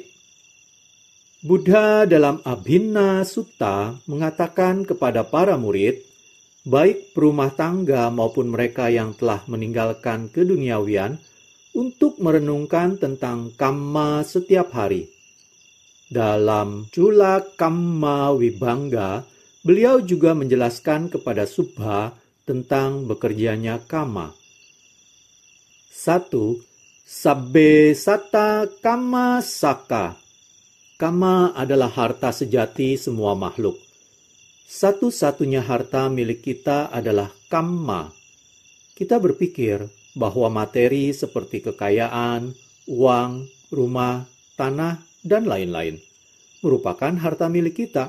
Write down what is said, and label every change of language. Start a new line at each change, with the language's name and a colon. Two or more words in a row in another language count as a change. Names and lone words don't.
Indonesian: Buddha dalam Abhinna Sutta mengatakan kepada para murid, baik perumah tangga maupun mereka yang telah meninggalkan keduniawian, untuk merenungkan tentang kamma setiap hari. Dalam Cula Kamma Vibhanga, beliau juga menjelaskan kepada Subha tentang bekerjanya kama.
Pali: 1. Sabbe satta kama saka.
Indonesian: Kama adalah harta sejati semua makhluk. Satu-satunya harta milik kita adalah kamma. Kita berpikir bahwa materi seperti kekayaan, uang, rumah, tanah, dan lain-lain merupakan harta milik kita.